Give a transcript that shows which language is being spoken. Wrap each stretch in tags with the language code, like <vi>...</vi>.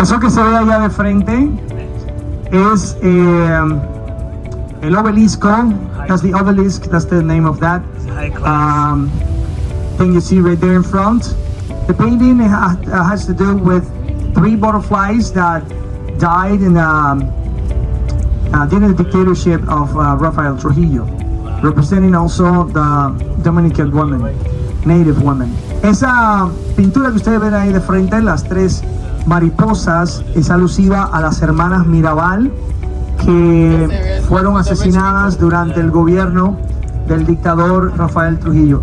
<es>Eso que se ve allá de frente es el obelisco.</es> <en>That's the obelisk. That's the name of that thing you see right there in front. The painting has to do with 3 butterflies that died in during the dictatorship of Rafael Trujillo, representing also the Dominican women, native women.</en> <es>Esa pintura que ustedes ven ahí de frente, las 3 mariposas, es alusiva a las hermanas Mirabal, que fueron asesinadas durante el gobierno del dictador Rafael Trujillo.</es>